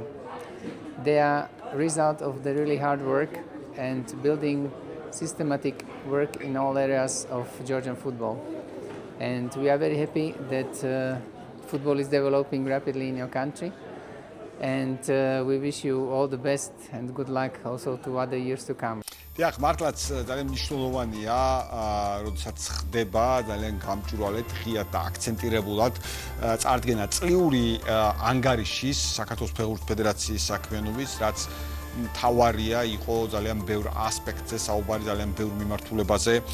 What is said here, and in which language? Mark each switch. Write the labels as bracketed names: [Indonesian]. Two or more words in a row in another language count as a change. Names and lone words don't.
[English] They are result of the really hard work and building systematic work in all areas of Georgian football. And we are very happy that football is developing rapidly in your country. And we wish you all the best and good luck also to other years to come. [Georgian] დიახ, მართლაც ძალიან მნიშვნელოვანია, როდესაც ხდება ძალიან გამჭვირვალედ, ღიად და აქცენტირებულად წარდგენა წლიური ანგარიშის საქართველოს ფეხბურთის ფედერაციის საქმიანობის, რაც თავარია იყო ძალიან ბევრ ასპექტზე საუბარი, ძალიან ბევრ მიმართულებაზე